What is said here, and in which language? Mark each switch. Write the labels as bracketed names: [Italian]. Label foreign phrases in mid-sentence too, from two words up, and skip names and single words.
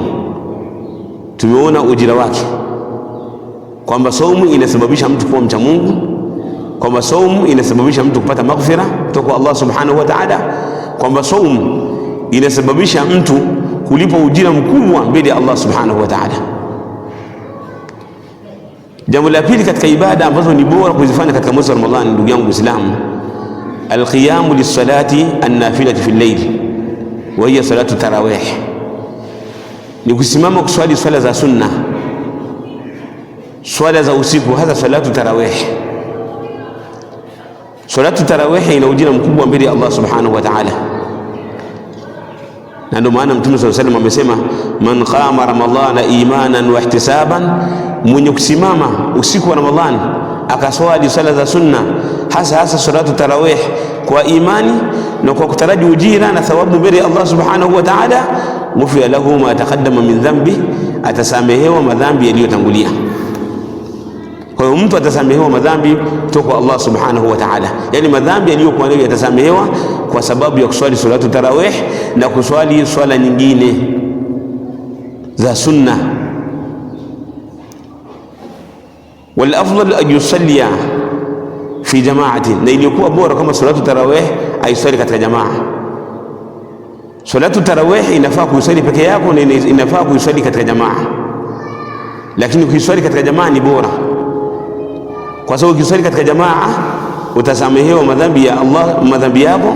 [Swahili] Tumeona ujira wake, kwamba saumu inasababisha mtu kuwa mcha Mungu, kwamba saumu inasababisha mtu kupata maghfira kutoka kwa Allah [Arabic] سبحانه وتعالى, [Swahili] kwamba saumu inasababisha mtu kulipa ujira mkubwa mbele ya Allah [Arabic] سبحانه وتعالى. [Swahili] Jambo la pili katika ibada ambazo ni bora kuzifanya katika mwezi wa Ramadhani, ndugu yangu Muislamu, [Arabic] القيام للصلاة النافلة في الليل، وهي صلاة التراويح, [Swahili] ni kusimama kuswali swala za sunna, swala za usiku, hasa [Arabic] صلاة التراويح. صلاة التراويح [Swahili] ina ujira mkubwa mbele ya Allah [Arabic] سبحانه وتعالى, [Swahili] na ndio maana Mtume [Arabic] صلى الله عليه وسلم [Swahili] amesema, [Arabic] من قام رمضان إيمانا واحتسابا, [Swahili] mwenye kusimama usiku wa Ramadhani akaswali swala za sunna, hasa [Arabic] صلاة التراويح, [Swahili] kwa imani na kwa kutaraji ujira na thawabu mbele ya Allah [Arabic] سبحانه وتعالى, غفر له ما تقدم من ذنبه, [Swahili] atasamehewa madhambi yaliyotangulia. Kwa hiyo mtu atasamehewa madhambi kutoka kwa Allah [Arabic] سبحانه وتعالى, [Swahili] yani madhambi yaliyokuwa nayo yatasamehewa kwa sababu ya kuswali [Arabic] صلاة التراويح [Swahili] na kuswali swala nyingine za sunna. [Arabic] والأفضل أن يصلي في جماعة, [Swahili] na iliyokuwa bora kama [Arabic] صلاة التراويح [Swahili] aiswali katika jamaa. [Arabic] صلاة التراويح [Swahili] inafaa kuiswali peke yako na inafaa kuiswali katika jamaa, lakini kuiswali katika jamaa ni bora, kwa sababu ukiswali katika jamaa utasamehewa madhambi ya Allah, madhambi yako.